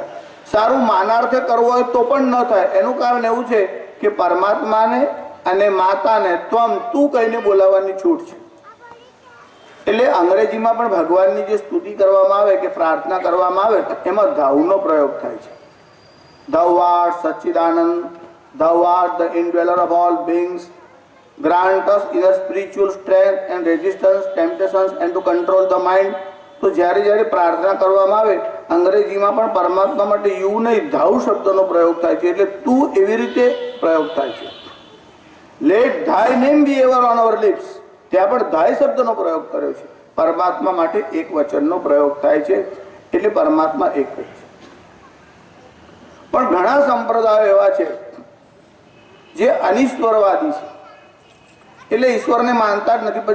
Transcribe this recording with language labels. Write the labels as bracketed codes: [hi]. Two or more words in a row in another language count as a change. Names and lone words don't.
[gu] સારું માનાર્થે કરવો હોય તો પણ ન થાય. એનું કારણ એવું છે કે પરમાત્માને અને માતાને ત્વમ, તું કહીને બોલાવવાની છૂટ છે. એટલે અંગ્રેજીમાં પણ ભગવાનની જે સ્તુતિ કરવામાં આવે કે પ્રાર્થના કરવામાં આવે એમાં ધૌનો પ્રયોગ થાય છે. [en] Thou art Satchidanand, thou art the indweller of all beings, grant us inner spiritual strength and resistance temptations and to control the mind. [gu] તો જ્યારે જ્યારે પ્રાર્થના કરવામાં આવે અંગ્રેજીમાં પણ પરમાત્મા માટે યુ નહીં, ધૌ શબ્દનો પ્રયોગ થાય છે. એટલે તું એવી રીતે પ્રયોગ થાય છે. [en] લેટ thy name be ever on our lips, [gu] ત્યાં પણ ધાય શબ્દનો પ્રયોગ કર્યો છે. પરમાત્મા માટે એક વચનનો પ્રયોગ થાય છે. એટલે પરમાત્મા એક જ છે. પણ ઘણા સંપ્રદાયો એવા છે જે અનિશ્વરવાદી છે, એટલે ઈશ્વરને માનતા જ નથી.